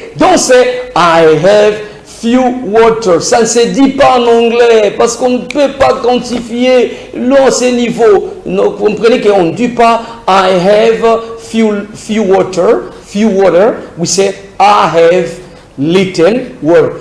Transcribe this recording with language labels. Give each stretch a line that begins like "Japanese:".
French: Donc c'est
English: I have few water.
French: Ça ne se dit pas en anglais parce qu'on ne peut pas quantifier l'eau à ce niveau. Vous comprenez qu'on ne dit pas
English: I have few water. Few water. We say I have little water.